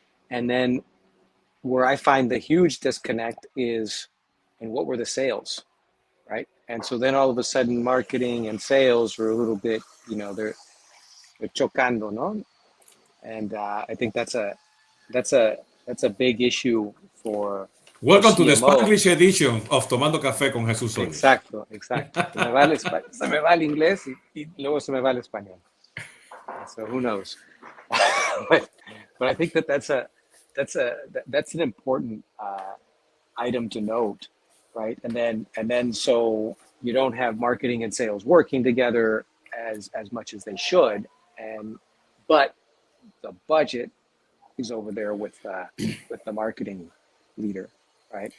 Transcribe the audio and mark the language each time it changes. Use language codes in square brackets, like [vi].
[en] And then where I find the huge disconnect is in what were the sales, right? And so then all of a sudden marketing and sales are a little bit, they're [es] chocando, no? [en] And I think that's a big issue for Welcome to the Spanish edition of Tomando Café con Jesús Hoyos. [es] Exacto. Se me va el inglés y luego se me va el español. [en] So who knows? but I think that's an important item to note, right? And then so you don't have marketing and sales working together as much as they should, but the budget is over there with the marketing leader, right?